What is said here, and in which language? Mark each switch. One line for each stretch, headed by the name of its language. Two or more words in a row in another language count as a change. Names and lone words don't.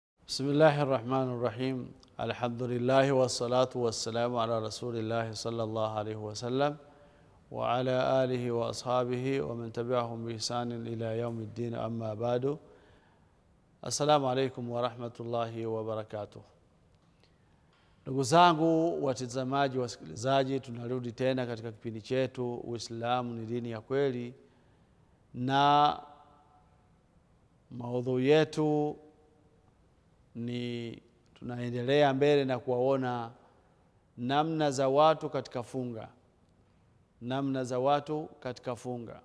Arabic: بسم الله الرحمن الرحيم. الحمد لله والصلاة والسلام على رسول الله صلى الله عليه وسلم وعلى آله وأصحابه ومن تبعهم بإحسان إلى يوم الدين. أما بعد، السلام عليكم ورحمة الله وبركاته.
Swahili: Ndugu zangu watazamaji, wasikilizaji, tunarudi tena katika kipindi chetu Uislamu ni dini ya kweli, na maudhui yetu ni tunaendelea mbele na kuwaona namna za watu katika funga.